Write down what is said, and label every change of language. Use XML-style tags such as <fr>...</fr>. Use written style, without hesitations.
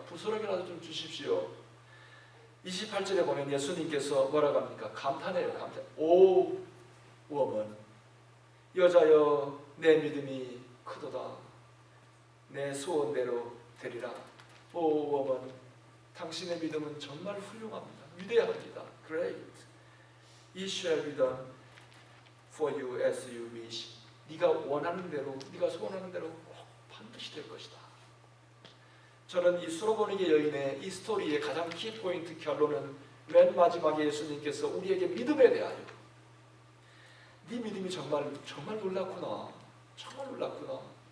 <ko>부스러기라도 좀 주십시오. 28절에 보면 예수님께서 뭐라고 합니까? 감탄해요. 감탄.</ko> <en>오 워먼,</en> <ko>여자여 내 믿음이 크도다. 내 소원대로 되리라.</ko> <en>오 워먼,</en> <ko>당신의 믿음은 정말 훌륭합니다. 위대합니다.</ko> <en>Great. It shall be done for you as you wish.</en> <ko>네가 원하는 대로, 네가 소원하는 대로 꼭 반드시 될 것이다. 저는 이 수로보니게 여인의 이 스토리의 가장 키포인트 결론은 맨 마지막에 예수님께서 우리에게 믿음에 대하여, 네 믿음이 정말 놀랍구나, 정말 놀랍구나.</ko>